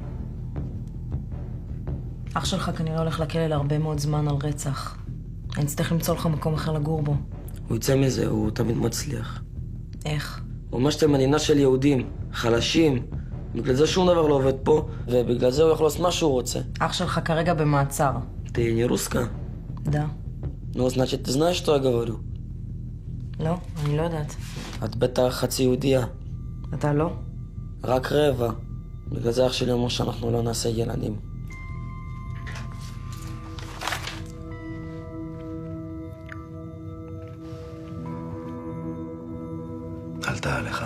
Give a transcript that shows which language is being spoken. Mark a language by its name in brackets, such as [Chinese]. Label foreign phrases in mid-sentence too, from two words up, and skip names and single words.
[Hebrew] אח שלך כנראה הולך לכלא להרבה מאוד זמן על רצח. אני אצטרך למצוא לך מקום אחר לגור בו. הוא יוצא מזה, הוא תמיד מצליח. איך? הוא אומר שאתם מדינה של יהודים, חלשים. בגלל זה שום דבר לא עובד פה, ובגלל זה הוא יכול לעשות מה שהוא רוצה. אח שלך כרגע במעצר. [Russian] Ты не русская? Да. Ну, значит, ты знаешь, что я говорю? [Hebrew] לא, אני לא יודעת. את בטח חצי יהודייה. אתה לא? רק רבע. בגלל זה אח שלי אומר שאנחנו לא נעשה ילדים. עלתה עליך.